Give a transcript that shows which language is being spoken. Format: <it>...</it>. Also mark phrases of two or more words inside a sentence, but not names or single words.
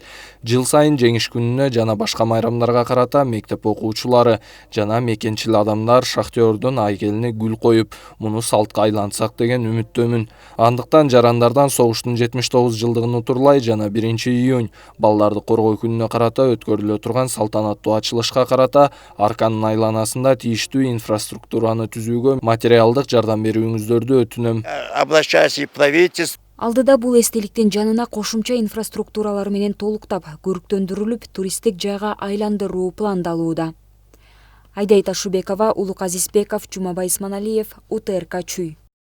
<ky>Жыл сайын жеңиш күнүнө жана башка майрамдарга карата мектеп окуучулары жана мекенчил адамдар шахтердун айкелине гүл коюп, муну салтка айлантсак деген үмүттөмүн. Андыктан жарандардан согуштун 79 жылдыгын утурлай жана 1-июнь балдарды коргоо күнүнө карата өткөрүлө турган салтанаттуу ачылышка карата арканын айланасында тийиштүү инфраструктураны түзүүгө материалдык жардам берүүңүздөрдү өтүнөм.</ky> <ru>Обращаюсь и правительство.</ru> <ky>Алдыда бул эстеликтин жанына кошумча инфраструктуралар менен толуктап, көрктөндүрүлүп, туристтик жайга айландыруу пландалууда. Айдай Ташубекова, Улук Азизбеков, Жумабай Исманалиев, УТРК Чүй.</ky>